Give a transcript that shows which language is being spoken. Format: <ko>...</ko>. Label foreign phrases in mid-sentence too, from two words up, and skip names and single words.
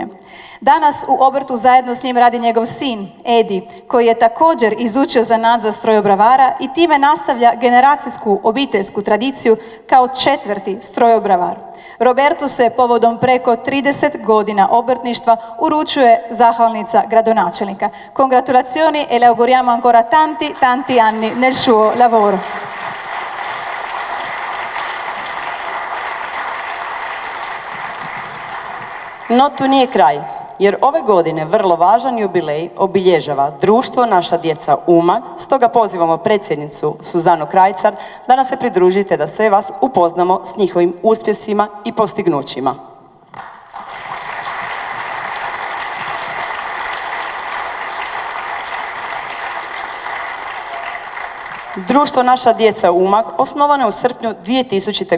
<hr>Danas u obrtu zajedno s njim radi njegov sin, Edi, koji je također izučio zanat za strojobravara i time nastavlja generacijsku obiteljsku tradiciju kao 4. strojobravar. Robertu se povodom preko 30 godina obrtništva uručuje zahvalnica gradonačelnika.</hr> <it>Congratulazioni e le auguriamo ancora tanti anni nel suo lavoro.</it> <hr>No tu nije kraj, jer ove godine vrlo važan jubilej obilježava društvo Naša djeca Umag, stoga pozivamo predsjednicu Suzanu Krajcar da nas se pridružite da sve vas upoznamo s njihovim uspjesima i postignućima. Društvo Naša djeca Umag osnovano je u srpnju 2000.</hr>